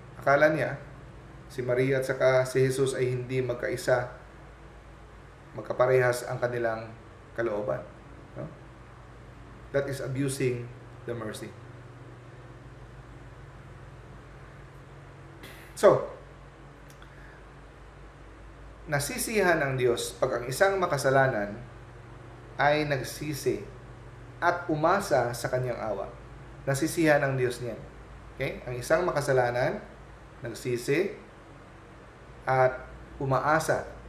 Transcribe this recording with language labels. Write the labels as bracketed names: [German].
[Filipino] Akala niya, si Maria at saka si Jesus ay hindi magkaparehas ang kanilang kalooban. No? [English] That is abusing the mercy. [Filipino] So, nasisihan ng Diyos pag ang isang makasalanan ay nagsisi at umasa sa kanyang awa. Nasisihan ng Diyos niyan. Okay? Ang isang makasalanan, nagsisi, at umaasa.